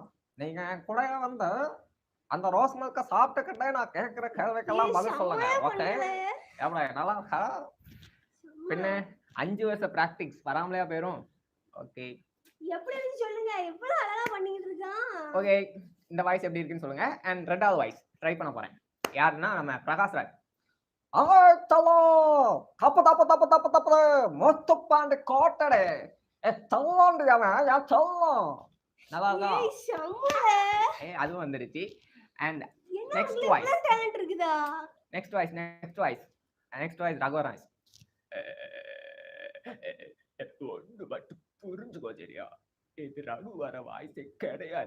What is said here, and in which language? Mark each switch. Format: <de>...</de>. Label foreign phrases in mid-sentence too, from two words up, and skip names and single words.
<ta>நீங்க என் கூட வந்து அந்த</ta> <en>rose milk</en> <ta>சாப்பிட்டுக்கிட்டே நான் கேட்கிற கேள்விக்கெல்லாம் பதில் சொல்லுங்க. ஓகே எவ்வளோ நல்லா இருக்கா? பின்ன 5 வருஷம் பிராக்டிஸ் வராமலையா போயிரும். ஓகே எப்படி இருக்கு சொல்லுங்க. எவ்வளவு அழகா பண்ணிட்டு இருக்கான். ஓகே இந்த வாய்ஸ் எப்படி இருக்குன்னு சொல்லுங்க. அண்ட் ரெண்டாவது வாய்ஸ் ட்ரை பண்ண போறேன். யாருன்னா நம்ம பிரகாஷ் ராஜ். चलो तप तप तप तप तप मस्त पांड कोटड़े ए चल्लोंड जावे या चल्लो நல்லா இருக்கா? ஏய் செம்ம. அதுவும் வந்துருச்சு. அண்ட்</ta> <en>next voice talent இருக்குதா? next voice ரகுவராஜ்.</en> <ta>ஒன்று மட்டும் புரிஞ்சுக்கோ சரியா, இது ரகுவர வாய்ஸே கிடையாது.</ta>